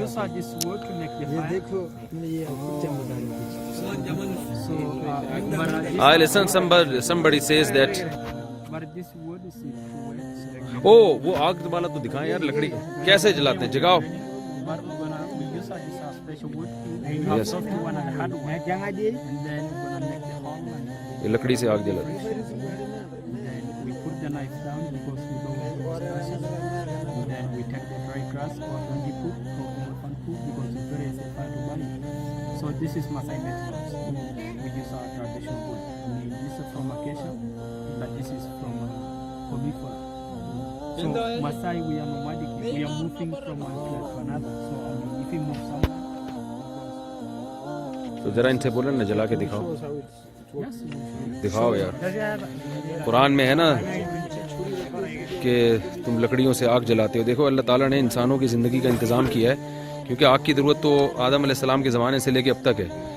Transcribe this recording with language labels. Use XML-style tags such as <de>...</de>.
<en>use this word to make the</en> <hi>ये</hi> <en>fire.</en> <hi>देखो, ये टाइम बता रहा है।</hi> <en>So, but, I listen, somebody says that, but this word is to wait.</en> <hi>ओ वो आग वाला तो दिखाएं यार, लकड़ी कैसे जलाते हैं, जगाओ।</hi> <en>But we use this special wood to have Yes. soft one and hard one, and then we're gonna make the hole, and</en> <hi>ये लकड़ी से आग जलाते हैं।</hi> <en>then we put the knife down because we don't want to disperse it. And then we take the dry grass or donkey poop or elephant poop because it's very safe to burn it. So this is Masai methods. We use our traditional wood. This is from acacia, but this is from conifera. So Masai, we are nomadic. We are moving from one place to another. So if we move somewhere,</en> <hi>तो जरा इनसे बोलो ना, जला के दिखाओ,</hi> <en>yes,</en> <hi>दिखाओ यार। कुरान में है ना कि तुम लकड़ियों से आग जलाते हो। देखो अल्लाह ताला ने इंसानों की ज़िंदगी का इंतज़ाम किया है, क्योंकि आग की ज़रूरत तो आदम अलैहिस्सलाम के ज़माने से लेके अब तक है।</hi>